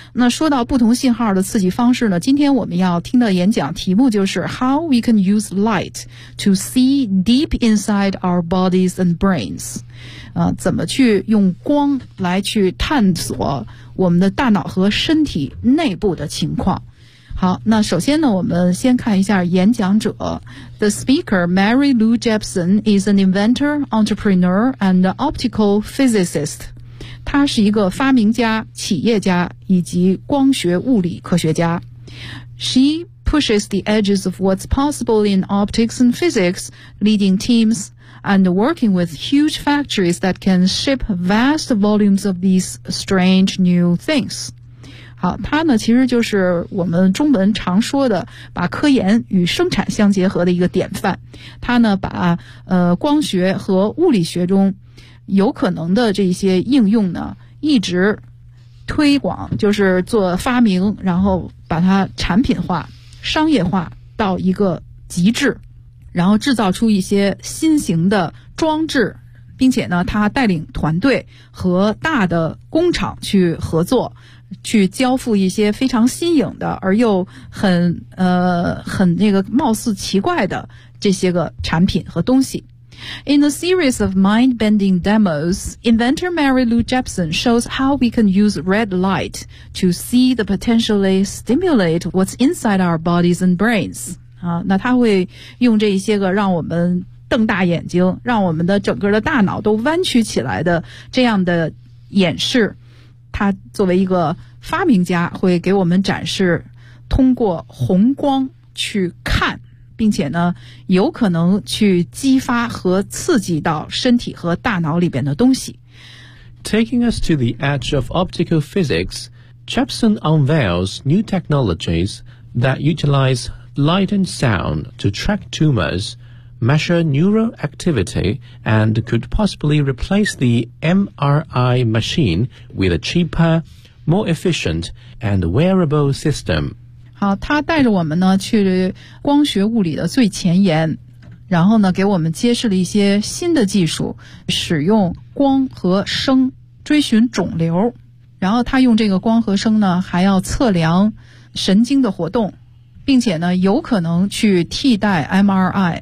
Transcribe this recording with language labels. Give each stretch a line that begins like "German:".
Chinese: 那说到不同信号的刺激方式呢，今天我们要听的演讲题目就是
English: How we can use light to see deep inside our bodies and brains、
Chinese: 怎么去用光来去探索我们的大脑和身体内部的情况。好，那首先呢，我们先看一下演讲者。
English: The speaker Mary Lou Jepson is an inventor, entrepreneur and optical physicist.
Chinese: 他是一个发明家、企业家以及光学物理科学家。
English: She pushes the edges of what's possible in optics and physics, leading teams and working with huge factories that can ship vast volumes of these strange new things.
Chinese: 好，他呢其实就是我们中文常说的把科研与生产相结合的一个典范。他呢把光学和物理学中有可能的这些应用呢一直推广，就是做发明，然后把它产品化、商业化到一个极致，然后制造出一些新型的装置，并且呢他带领团队和大的工厂去合作，去交付一些非常新颖的而又很那个貌似奇怪的这些个产品和东西。
English: In a series of mind-bending demos, inventor Mary Lou Jepson shows how we can use red light to see the potentially stimulate what's inside our bodies and brains.
Chinese: 啊，那他会用这些个让我们瞪大眼睛，让我们的整个的大脑都弯曲起来的这样的演示，他作为一个发明家会给我们展示通过红光去看，并且呢有可能去激发和刺激到身体和大脑里边的东西。
English: Taking us to the edge of optical physics, Jepson unveils new technologies that utilize light and sound to track tumors, measure neural activity, and could possibly replace the MRI machine with a cheaper, more efficient, and wearable system.
Chinese: 好，他带着我们呢去光学物理的最前沿，然后呢给我们揭示了一些新的技术，使用光和声追寻肿瘤，然后他用这个光和声呢还要测量神经的活动，并且呢有可能去替代 MRI。